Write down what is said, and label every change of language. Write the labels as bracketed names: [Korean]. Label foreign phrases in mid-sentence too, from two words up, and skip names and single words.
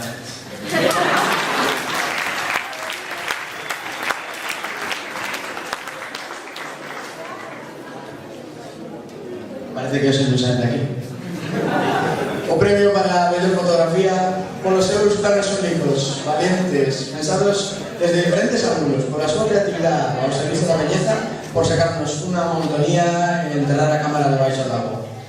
[Galician] Parece que eu soy ilusamente aquí. O premio para a mellor fotografía polos seus planos únicos, valientes, pensados desde diferentes ángulos, por a súa creatividade ao servicio da belleza, por sacarnos unha monotonía e enterrar a cámara debaixo da agua.